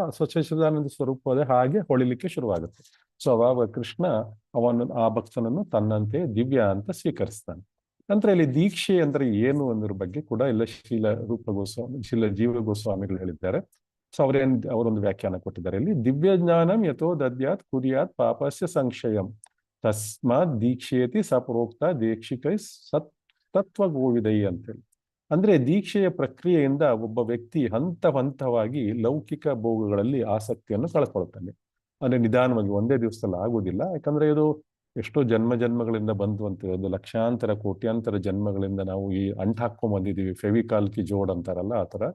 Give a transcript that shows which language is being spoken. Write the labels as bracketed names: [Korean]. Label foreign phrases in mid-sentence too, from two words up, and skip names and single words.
[Kannada] ಸಚ್ಚಿದಾನಂದ ಸ್ವರೂಪದ ಹಾಗೆ ಹೊಳಿಲಿಕ್ಕೆ ಶುರುವಾಗುತ್ತೆ. ಸೊ ಅವಾಗ ಕೃಷ್ಣ ಆ ಭಕ್ತನನ್ನು ತನ್ನಂತೆ ದಿವ್ಯ ಅಂತ ಸ್ವೀಕರಿಸ್ತಾನೆ. ನಂತರ ಇಲ್ಲಿ ದೀಕ್ಷೆ ಅಂದ್ರೆ ಏನು ಅನ್ನೋದ್ರ ಬಗ್ಗೆ ಕೂಡ ಎಲ್ಲ ಶೀಲ ರೂಪ ಗೋಸ್ವಾಮಿ, ಶೀಲ ಜೀವ ಗೋಸ್ವಾಮಿಗಳು ಹೇಳಿದ್ದಾರೆ. ಸೊ ಅವರೊಂದು ವ್ಯಾಖ್ಯಾನ ಕೊಟ್ಟಿದ್ದಾರೆ ಇಲ್ಲಿ. [Sanskrit] ದಿವ್ಯ ಜ್ಞಾನಂ ಯಥೋ ದದ್ಯಾತ್ ಕುರ್ಯಾತ್ ಪಾಪಸ್ಯ ಸಂಕ್ಷಯಂ ತಸ್ಮಾತ್ ದೀಕ್ಷೇತಿ ಸಪ್ರೋಕ್ತ ದೀಕ್ಷಿಕೈ ತತ್ವ ಗೋವಿದೈ [Kannada] ಅಂತೇಳಿ. ಅಂದ್ರೆ ದೀಕ್ಷೆಯ ಪ್ರಕ್ರಿಯೆಯಿಂದ ಒಬ್ಬ ವ್ಯಕ್ತಿ ಹಂತವಾಗಿ ಲೌಕಿಕ ಭೋಗಗಳಲ್ಲಿ ಆಸಕ್ತಿಯನ್ನು ಕಳ್ಕೊಳ್ತಾನೆ. ಅಂದ್ರೆ ನಿಧಾನವಾಗಿ ಒಂದೇ ದಿವಸದಲ್ಲಿ ಆಗುವುದಿಲ್ಲ. ಯಾಕಂದ್ರೆ ಇದು ಎಷ್ಟೋ ಜನ್ಮಗಳಿಂದ ಬಂದುವಂತಿರೋದು, ಲಕ್ಷಾಂತರ ಕೋಟ್ಯಾಂತರ ಜನ್ಮಗಳಿಂದ ನಾವು ಈ ಅಂಟ್ ಹಾಕೊಂಡ್ ಬಂದಿದ್ದೀವಿ, [Hindi] फ़ेविकोल की जोड़ [Kannada] ಅಂತಾರಲ್ಲ ಆ ತರ.